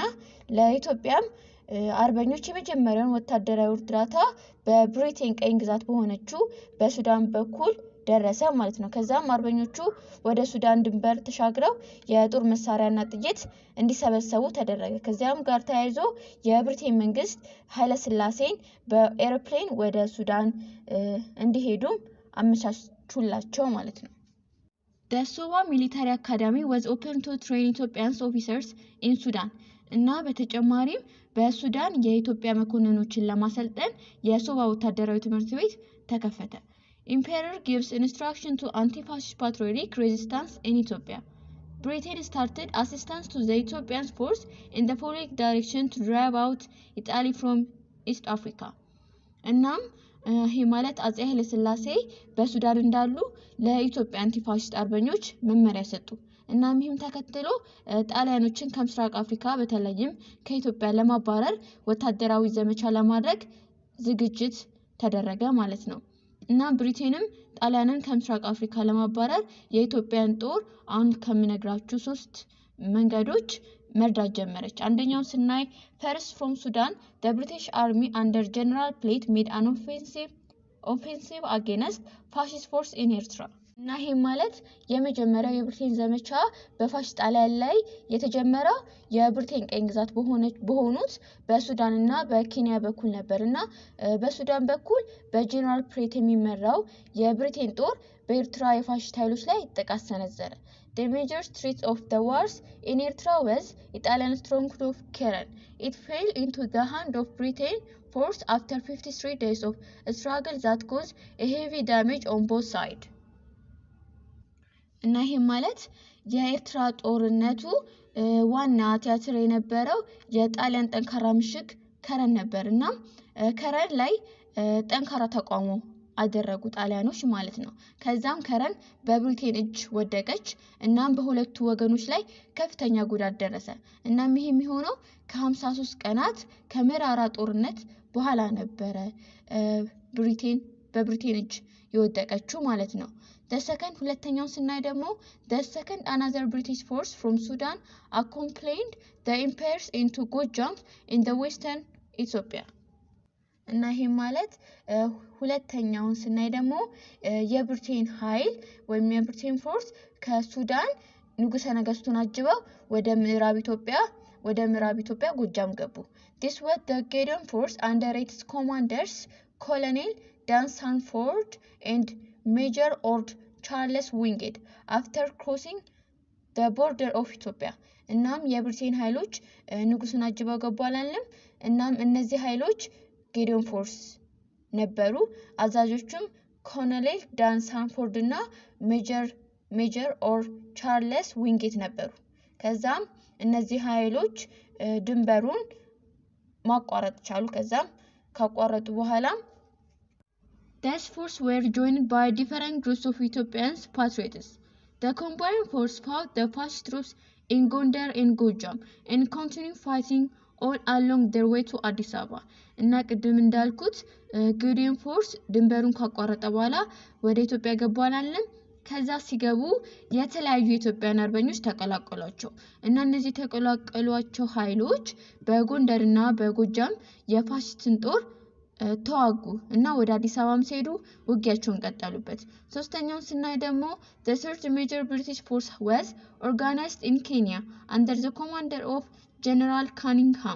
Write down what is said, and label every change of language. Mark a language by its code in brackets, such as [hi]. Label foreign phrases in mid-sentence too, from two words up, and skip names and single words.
[am] ለኢትዮጵያም አርበኞች የመጀመሪያውን ወታደራዊ እርዳታ በብሪቴን ቀኝ ግዛት በሆነችው በሱዳን በኩል ደረሰ ማለት ነው። ከዛም አርበኞቹ ወደ ሱዳን ድንበር ተሻግረው የጦር መሳሪያና ጥይት እንዲሰበሰቡ ተደረገ። ከዚያም ጋር ተያይዞ የብሪቴን መንግስት ኃይለ ሥላሴን በኤርፕሌን ወደ ሱዳን እንዲሄዱ አመቻቹላቸው ማለት ነው። [en] The Sowa Military Academy was open to train Ethiopian officers in Sudan. [am] እና በተጨማሪም በሱዳን የኢትዮጵያ መኮንኖችን ለማሰልጠን የሶባ ወታደራዊ ትምህርት ቤት ተከፈተ። [en] Emperor gives instruction to anti-fascist patriotic resistance in Ethiopia. Britain started assistance to the Ethiopian force in the following direction to drive out Italy from East Africa. [am] እናም ይሄ ማለት አፄ ኃይለ ሥላሴ በሱዳን እንዳሉ ለኢትዮጵያ አንቲፋሽስት አርበኞች መመሪያ ሰጡ። እናም ይህም ተከትሎ ጣሊያኖችን ከምስራቅ አፍሪካ በተለይም ከኢትዮጵያ ለማባረር ወታደራዊ ዘመቻ ለማድረግ ዝግጅት ተደረገ ማለት ነው። እና ብሪቴንም ጣሊያንን ከምስራቅ አፍሪካ ለማባረር የኢትዮጵያን ጦር አሁን ከምነግራችሁ 3 መንገዶች መርዳት ጀመረች። አንደኛው ስናይ [en] first from Sudan the British army under General Platt made an offensive against fascist force in Eritrea. [am] እና ይሄ ማለት የመጀመሪያው የብሪቴን ዘመቻ በፋሽስት ጣሊያን ላይ የተጀመረው የብሪቴን ቀኝ ግዛት በሆኑት በሱዳንና በኬንያ በኩል ነበርና በሱዳን በኩል በጀነራል ፕሌት የሚመራው የብሪቴን ጦር በኤርትራ የፋሽስት ኃይሎች ላይ ጥቃት ሰነዘረ። [en] The major threat of the wars in Eritrea was Italian stronghold of Keren. It fell into the hand of Britain force after 53 days of struggle that caused a heavy damage on both sides. [am] እና ይሄ ማለት የኤርትራ ጦርነቱ ዋና ቲያትር የነበረው የጣሊያን ጠንካራ ምሽግ ከረን ነበርና ከረን ላይ ጠንካራ ተቋሞ አደረጉ ጣሊያኖች ማለት ነው። ከዛም ከረን በብሪቴን እጅ ወደቀች። እናም በሁለቱ ወገኖች ላይ ከፍተኛ ጉዳት ደረሰ። እናም ይሄ የሚሆነው ከ53 ቀናት ከመራራ ጦርነት በኋላ ነበረ በብሪቴን እጅ የወደቀችው ማለት ነው። ሁለተኛው ስናይ ደግሞ [en] the second another British force from Sudan accompanied the emperors into Gojam in the western Ethiopia. [am] እና ይሄ ማለት ሁለተኛውን ስናይ ደግሞ የብሪቴን ኃይል ወይም የብሪቴን ፎርስ ከሱዳን ንጉሠ ነገስቱን አጅበው ወደ ምዕራብ ኢትዮጵያ ጎጃም ገቡ። [en] This was the Gideon force under its commanders Colonel Dan Sanford and Major Ord Charles Wingate after crossing the border of Ethiopia. [am] እናም የብሪቴን ኃይሎች ንጉሱን አጅበው ገቡ አላለም። እናም እነዚህ ኃይሎች ጌዲዮን ፎርስ ነበሩ። አዛዦቹም ኮሎኔል ዳን ሳንፎርድ እና ሜጀር ኦር ቻርልስ ዊንጌት ነበሩ። ከዛም እነዚህ ኃይሎች ድንበሩን ማቋረጥ ቻሉ። ከዛም ካቋረጡ በኋላ [en] these forces were joined by different groups of Ethiopian patriots. The combined force fought the fascist troops in Gondar and Gojam and continued fighting all along their way to Addis Ababa. [am] እና ቅድም እንዳልኩት ጌዲዮን ፎርስ ድንበሩን ካቋረጠ በኋላ ወደ ኢትዮጵያ ገቡ አላለም። ከዛ ሲገቡ የተለያዩ የኢትዮጵያን አርበኞች ተቀላቀሏቸው እና እነዚህ ተቀላቀሏቸው ኃይሎች በጎንደርና በጎጃም የፋሽስትን ጦር ተዋጉ እና ወደ አዲስ አበባም ሲሄዱ ውጊያቸውን ቀጠሉበት። ሶስተኛውን ስናይ ደግሞ [en] the third major British force was organized in Kenya under the commander of General Cunningham.